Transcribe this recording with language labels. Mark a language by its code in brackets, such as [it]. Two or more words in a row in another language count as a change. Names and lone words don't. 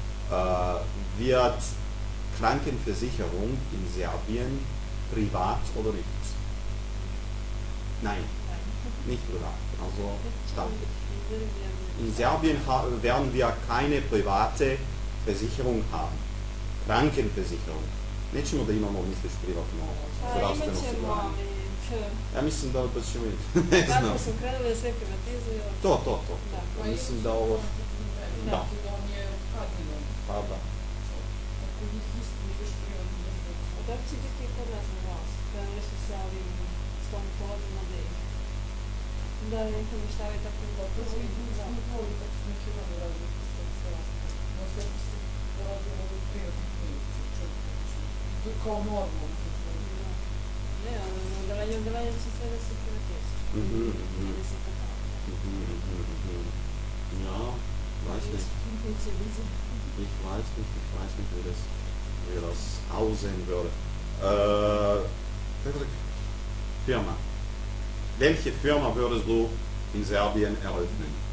[de] Wird Krankenversicherung in Serbien privat oder nicht? Nein, nicht privat, also staatlich. In Serbien werden wir keine private Versicherung haben. Krankenversicherung. [sr] Nećemo da imamo, misliš, privatno zdravstveno osiguranje. Ja mislim da baš ćemo imati. Ne znam. Kako su krenuli da sve privatizuju? To. Da. Mislim da ovo... Da. Pa da. Tako će biti i kod nas na vlast. Krenuli su sa ovim stomatologima da ne namještavaju tako dobro. Kao normalno. Ne, odelanje će sve da se privatizuju. [de] Ja, weiß nicht. Ich weiß nicht, wie das aussehen würde. Firma. Welche Firma würdest du in Serbien eröffnen?